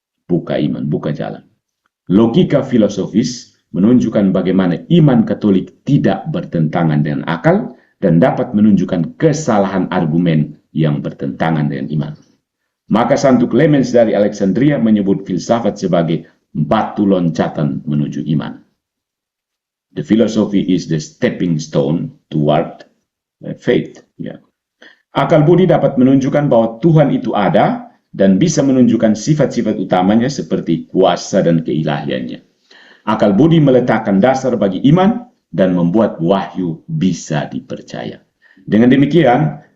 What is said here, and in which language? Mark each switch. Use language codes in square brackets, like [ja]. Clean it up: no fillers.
[id] Buka iman, buka jalan. Logika filosofis menunjukkan bagaimana iman Katolik tidak bertentangan dengan akal dan dapat menunjukkan kesalahan argumen yang bertentangan dengan iman. Maka Santo Clemens dari Alexandria menyebut filsafat sebagai batu loncatan menuju iman. [en] The philosophy is the stepping stone toward faith. [id] Ya. Akal budi dapat menunjukkan bahwa Tuhan itu ada dan bisa menunjukkan sifat-sifat utamanya seperti kuasa dan keilahiannya. Akal budi meletakkan dasar bagi iman dan membuat wahyu bisa dipercaya. Dengan demikian,